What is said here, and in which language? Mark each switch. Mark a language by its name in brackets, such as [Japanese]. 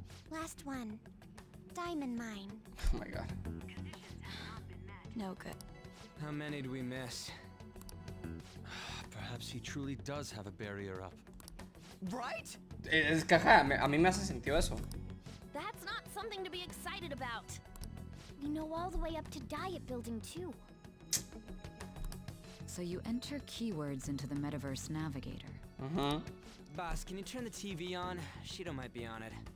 [English] Last one. Diamond mine. Oh my god. No good. How many do we miss? Perhaps he truly does have a barrier up. Right? [Spanish] Es que ajá, a mí me hace sentido eso. [English] That's not something to be excited about. We know all the way up to Diet Building too. So you enter keywords into the Metaverse Navigator. Mm-hmm. Boss, can you turn the TV on? Shido might be on it.